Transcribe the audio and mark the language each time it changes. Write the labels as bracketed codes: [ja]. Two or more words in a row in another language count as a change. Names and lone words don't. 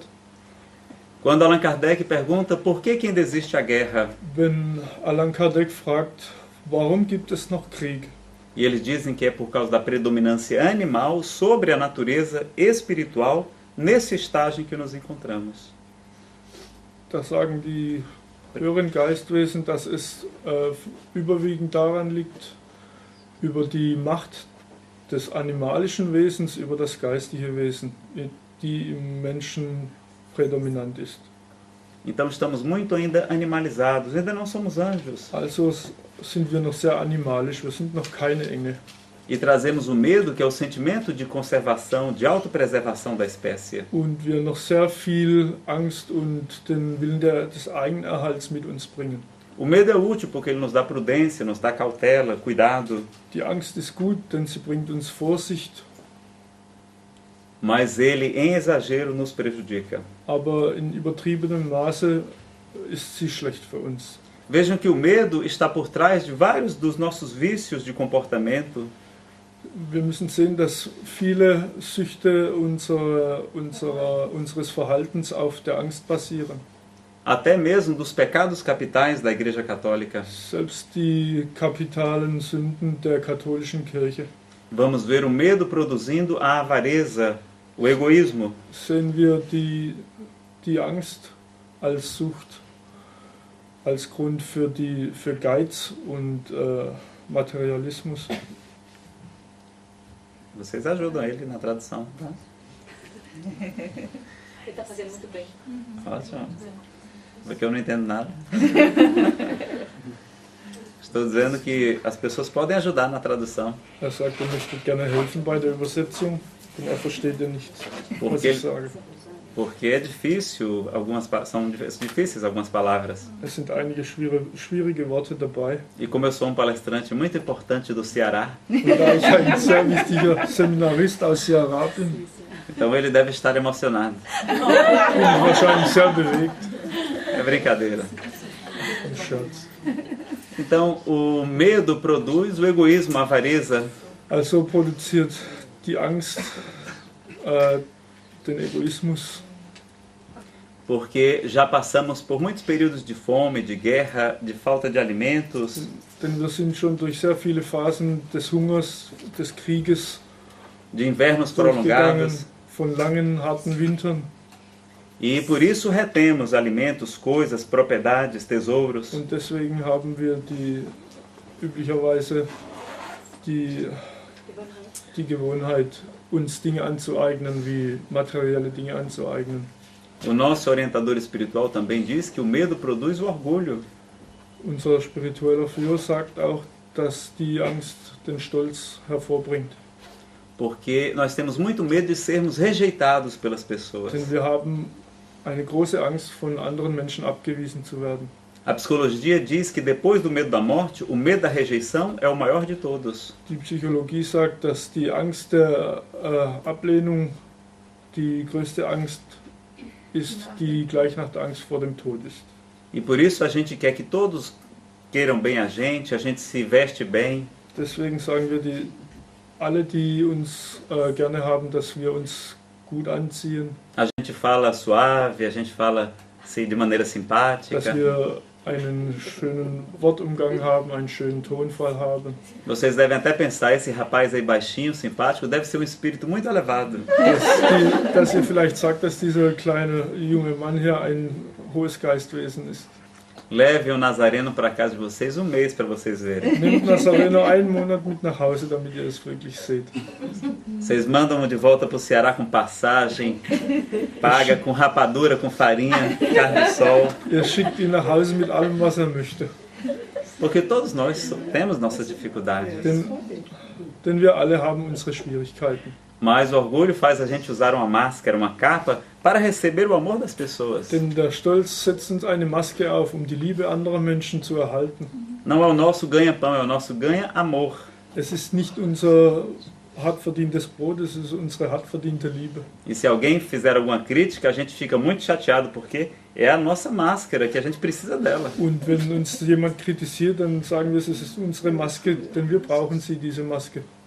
[pt] Quando Allan Kardec pergunta por que ainda existe a guerra. [de] Wenn Allan Kardec fragt, warum gibt es noch Krieg? [pt] E eles dizem que é por causa da predominância animal sobre a natureza espiritual nesse estágio em que nos encontramos. [de] Da sagen die höheren Geistwesen, dass es überwiegend daran liegt, über die Macht des animalischen Wesens über das geistige Wesen, die im Menschen prädominant ist. [pt] Então estamos muito ainda animalizados, ainda não somos anjos. [de] Also sind wir noch sehr animalisch, wir sind noch keine Engel. [pt] E trazemos o medo, que é o sentimento de conservação, de autopreservação da espécie. [de] Und wir noch sehr viel Angst und den Willen des Eigenerhalts mit uns bringen. [pt] O medo é útil porque ele nos dá prudência, nos dá cautela, cuidado. [de] Die Angst ist gut, denn sie bringt uns Vorsicht. [pt] Mas ele, em exagero, nos prejudica. [de] Aber in übertriebenem Maße ist sie schlecht für uns. [pt] Vejam que o medo está por trás de vários dos nossos vícios de comportamento. [de] Wir müssen sehen, dass viele Süchte unseres Verhaltens auf der Angst basieren. [pt] Até mesmo dos pecados capitais da Igreja Católica. [de] Selbst die kapitalen Sünden der katholischen Kirche. [pt] Vamos ver o medo produzindo a avareza, o egoísmo. [de] Sehen wir die Angst als Sucht, als Grund für Geiz und Materialismus. [pt] Vocês ajudam ele na tradução, tá? Ele está fazendo muito bem. Ótimo. Porque eu não entendo nada. Estou dizendo que as pessoas podem ajudar na tradução. [de] Sagt, möchte gerne helfen bei der Übersetzung, denn versteht ja nicht, was ich sage. [pt] Porque é difícil, são difíceis algumas palavras. [de] Es sind einige schwierige Worte dabei. [pt] E como eu sou palestrante muito importante do Ceará, [de] Und da ich ein sehr wichtiger Seminarist aus Ceará bin, [pt] então ele deve estar emocionado. [de] bin ich wahrscheinlich sehr bewegt. [pt] É brincadeira. [de] Ein Scherz. [pt] Então, o medo produz o egoísmo, a avareza. [de] Also produziert die Angst den Egoismus. [pt] Porque já passamos por muitos períodos de fome, de guerra, de falta de alimentos. [de] Denn wir sind schon durch sehr viele Phasen des Hungers, des Krieges, [pt] De invernos prolongados. [de] von langen, harten Wintern. [pt] E por isso retemos alimentos, coisas, propriedades, tesouros. [de] Und deswegen haben wir üblicherweise die Gewohnheit, uns Dinge anzueignen, wie materielle Dinge anzueignen. [pt] O nosso orientador espiritual também diz que o medo produz o orgulho. [de] Unser spiritueller Führer sagt auch, dass die Angst den Stolz hervorbringt. [pt] Porque nós temos muito medo de sermos rejeitados pelas pessoas. [de] Denn wir haben eine große Angst, von anderen Menschen abgewiesen zu werden. [pt] A psicologia diz que depois do medo da morte, o medo da rejeição é o maior de todos. [de] Die Psychologie sagt, dass die Angst der Ablehnung die größte Angst ist, die gleich nach der Angst vor dem Tod ist. [pt] E por isso a gente quer que todos queiram bem a gente se veste bem. [de] Deswegen sagen wir alle, die uns gerne haben, dass wir uns gut anziehen. [pt] A gente fala suave, a gente fala assim, de maneira simpática. [de] Dass wir einen schönen Wortumgang haben, einen schönen Tonfall haben. [pt] Vocês devem até pensar, esse rapaz aí baixinho, simpático, deve ser um espírito muito elevado. [de] Dass ihr vielleicht sagt, dass dieser kleine junge Mann hier ein hohes Geistwesen ist. [pt] Leve o Nazareno para casa de vocês mês para vocês verem. [de] Nehmt Nazareno einen Monat mit nach Hause, damit ihr es wirklich seht. [pt] Vocês mandam de volta para o Ceará com passagem, paga com rapadura, com farinha, carne de sol. [de] Ihr schickt ihn nach Hause mit allem, was möchte. [pt] Porque todos nós temos nossas dificuldades. [de] Denn wir alle haben unsere Schwierigkeiten. [pt] Mas o orgulho faz a gente usar uma máscara, uma capa, para receber o amor das pessoas. [de] Denn der Stolz setzt uns eine Maske auf, die Liebe anderer Menschen zu erhalten. [pt] Não é o nosso ganha-pão, é o nosso ganha-amor. [de] Es ist nicht unser hart verdientes Brot, es ist unsere hart verdiente Liebe. [pt] E se alguém fizer alguma crítica, a gente fica muito chateado, porque é a nossa máscara, que a gente precisa dela. [de] Und wenn uns jemand kritisiert, dann sagen wir, es ist unsere Maske, denn wir brauchen sie, diese Maske.